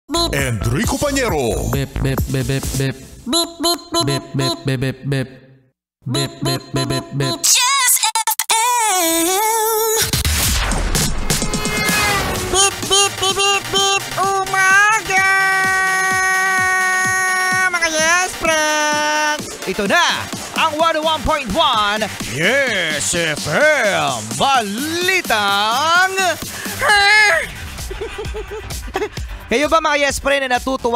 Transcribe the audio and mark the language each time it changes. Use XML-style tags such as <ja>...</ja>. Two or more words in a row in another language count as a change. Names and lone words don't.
<tl>Enrico Pañero. Bip, bip, bip, bip, bip. Beep, beep, beep, Bip, bip, bip, bip, bip. Bip, bip, bip, bip, bip. Just FM. Beep, beep, beep, beep, beep. Umaga! Mga yes, friends! Ito na ang 101.1 Yes FM Balitang Kayo ba mga yes friend na natutuwa?</tl>